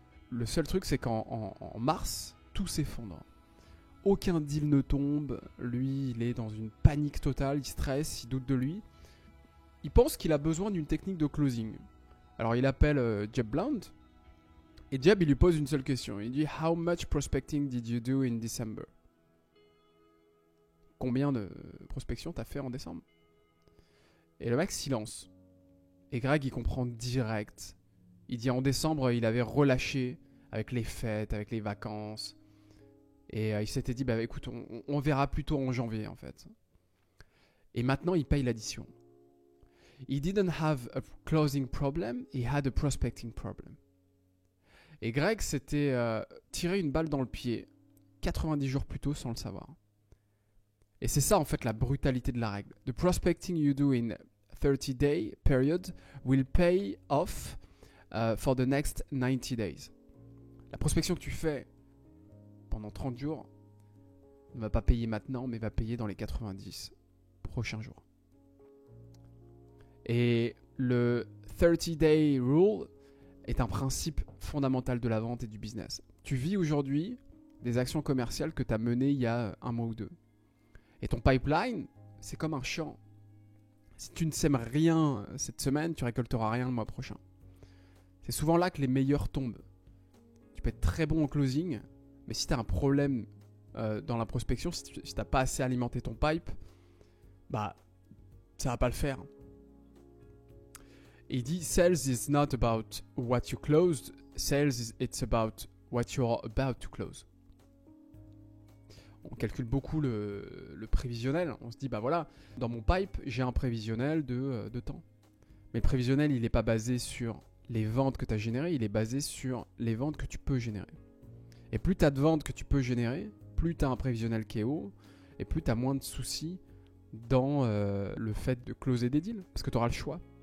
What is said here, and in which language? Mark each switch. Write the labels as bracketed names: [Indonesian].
[French] Le seul truc, c'est qu'en mars, tout s'effondre. Aucun deal ne tombe. Lui, il est dans une panique totale. Il stresse, il doute de lui. Il pense qu'il a besoin d'une technique de closing. Alors, il appelle Jeb Blount. Et Jeb, il lui pose une seule question. Il dit [English] « How much prospecting did you do in December ?» [French] Combien de prospection t'as fait en décembre ? Et le mec silence. Et Greg, il comprend direct. Il dit en décembre, il avait relâché avec les fêtes, avec les vacances. Et il s'était dit, écoute, on verra plutôt en janvier, en fait. Et maintenant, il paye l'addition. [English] He didn't have a closing problem, he had a prospecting problem. [French] Et Greg s'était tiré une balle dans le pied 90 jours plus tôt sans le savoir. Et c'est ça, en fait, la brutalité de la règle. [English] The prospecting you do in 30-day period will pay off for the next 90 days. [French] La prospection que tu fais pendant 30 jours ne va pas payer maintenant, mais va payer dans les 90 prochains jours. Et le 30-day rule, est un principe fondamental de la vente et du business. Tu vis aujourd'hui des actions commerciales que tu as menées il y a 1 mois ou 2. Et ton pipeline, c'est comme un champ. Si tu ne sèmes rien cette semaine, tu récolteras rien le mois prochain. C'est souvent là que les meilleurs tombent. Tu peux être très bon en closing, mais si tu as un problème dans la prospection, si tu n'as pas assez alimenté ton pipe, bah, ça va pas le faire. Et il dit, [English] sales is not about what you closed, it's about what you're about to close. [French] On calcule beaucoup le prévisionnel. On se dit, bah voilà, dans mon pipe, j'ai un prévisionnel de temps. Mais le prévisionnel, il n'est pas basé sur les ventes que tu as générées, il est basé sur les ventes que tu peux générer. Et plus tu as de ventes que tu peux générer, plus tu as un prévisionnel qui est haut, et plus tu as moins de soucis dans le fait de closer des deals, parce que tu auras le choix.